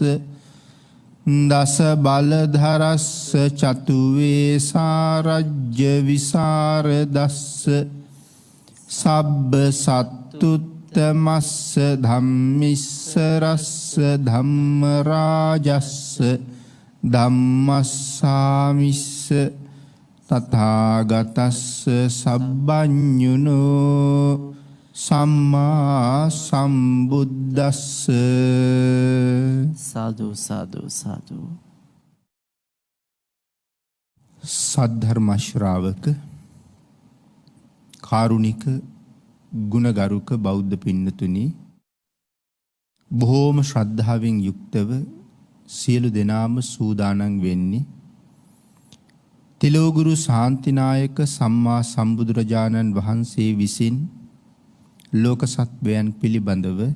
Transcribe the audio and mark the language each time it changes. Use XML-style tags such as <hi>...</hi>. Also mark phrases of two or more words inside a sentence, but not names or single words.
<pi>දස බලධරස්ස චතු වේසාරජ්‍ය විසරදස්ස සබ්බ සත්තුත්තමස්ස ධම්මිස්ස රස්ස ධම්ම රාජස්ස ධම්මස්සාමිස්ස තථාගතස්ස සබ්බඤුනෝ සම්මා සම්බුද්දස්ස</pi> <si>साधु साधु साधु සද්ධර්ම ශ්‍රාවක කාරුණික ගුණගරුක බෞද්ධ පින්නතුනි බොහෝම ශ්‍රද්ධාවෙන් යුක්තව සියලු දෙනාම සූදානම් වෙන්නේ තිලෝගුරු ශාන්තිනායක සම්මා සම්බුදුරජාණන් වහන්සේ විසින් ලෝක සත්වයන් පිළිබඳව</si>